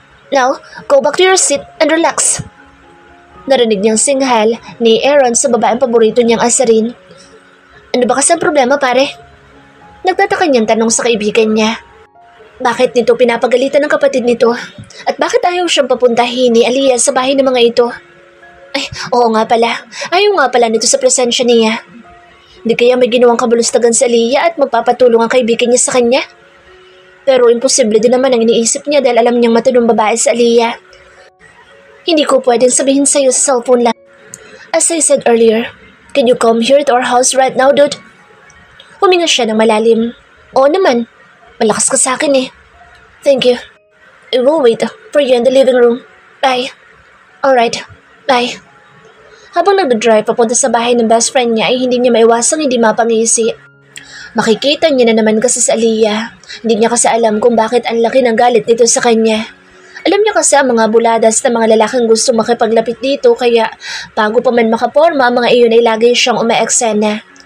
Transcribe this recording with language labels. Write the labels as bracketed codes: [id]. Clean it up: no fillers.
[en] Now, go back to your seat and relax. [tl] Narinig niyang singhal ni Aaron sa babaeng paborito niyang asarin. Ano ba kasi ang problema, pare? Nagtataka niyang tanong sa kaibigan niya. Bakit nito pinapagalitan ng kapatid nito? At bakit ayaw siyang papuntahin ni Aliyah sa bahay ng mga ito? Ay, oo nga pala. Ayaw nga pala nito sa presensya niya. Hindi kaya may ginawang kabulustagan sa Aliyah at magpapatulong ang kaibigan niya sa kanya? Pero imposible din naman ang iniisip niya dahil alam niyang matinong babae sa Aliyah. Hindi ko pwedeng sabihin sa'yo sa cellphone lang. [en] As I said earlier, can you come here to our house right now, dude? [tl] Huminga siya ng malalim. Oo naman. Malakas ka sa akin eh. [en] Thank you. I will wait for you in the living room. Bye. Alright. Bye. [tl] Habang nagdadrive papunta sa bahay ng best friend niya ay hindi niya maiwasang hindi mapangisi. Makikita niya na naman kasi sa Aliyah. Hindi niya kasi alam kung bakit ang laki ng galit nito sa kanya. Alam niya kasi ang mga buladas na mga lalaking gusto makipaglapit dito kaya bago pa man makaporma ang mga iyon ay lagi siyang umaeksena.